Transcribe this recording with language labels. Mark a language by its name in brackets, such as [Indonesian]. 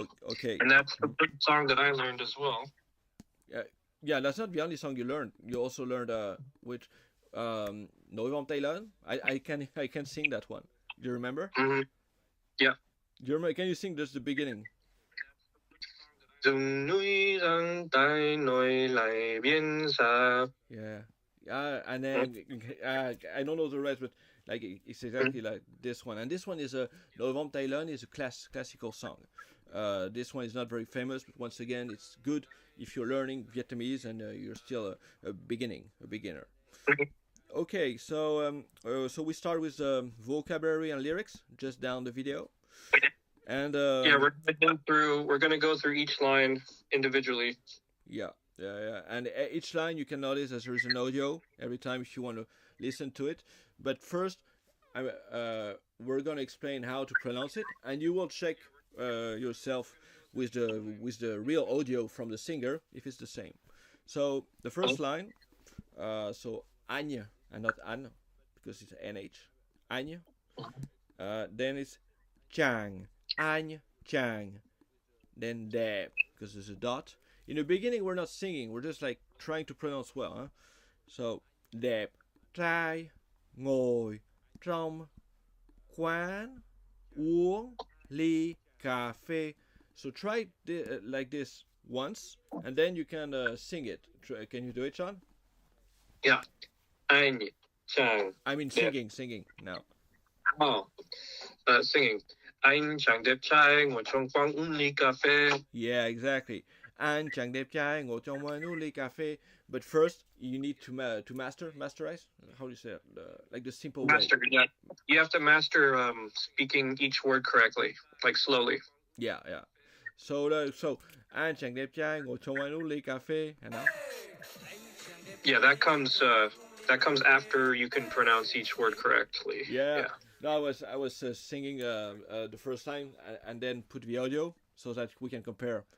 [English] Okay. And that's the good song that I learned as well. Yeah, that's not the only song you learned. You also learned which Nỗi vòng tay lớn. I can sing that one. Do you remember? Yeah. Do you remember? Can you sing just the beginning? [Vietnamese] Rừng núi răng tay nối lại biển xa. [English] Yeah. And then I don't know the rest, but like it's exactly like this one. And this one is a Nỗi vòng tay lớn is a classical song. This one is not very famous, but once again, it's good if you're learning Vietnamese and you're still a beginner. Okay, so we start with vocabulary and lyrics just down the video. And yeah, we're gonna go through each line individually. Yeah. Yeah, yeah. And each line you can notice that there is an audio every time if you want to listen to it. But first, we're gonna explain how to pronounce it, and you will check yourself with the real audio from the singer if it's the same. So the first line, so Anya and not An, because it's nh. Anya. Then it's Chang, Anya, Chang. Then Deb, because there's a dot. In the beginning, we're not singing, we're just like trying to pronounce well. Huh? [Vietnamese] So, đẹp trai ngồi trong quán uống ly cà phê. [English] So try like this once, and then you can sing it. Can you do it, Sean? Yeah. [Vietnamese] Anh chàng. [English] I mean singing now. Oh, singing. [Vietnamese] Anh chàng đẹp trai ngồi trong quán uống ly cà phê. [English] Yeah, exactly. [Vietnamese] Anh chàng đẹp trai ngồi trong quán uống ly cà phê. [English] But first, you need to masterize. How do you say it? Like the simple Master, way. yeah. You have to master speaking each word correctly, like slowly. Yeah, yeah. [Vietnamese] So anh chàng đẹp trai ngồi trong quán uống ly cà phê, [English] and now. Yeah, that comes after you can pronounce each word correctly. Yeah. No, I was singing the first time and then put the audio so that we can compare.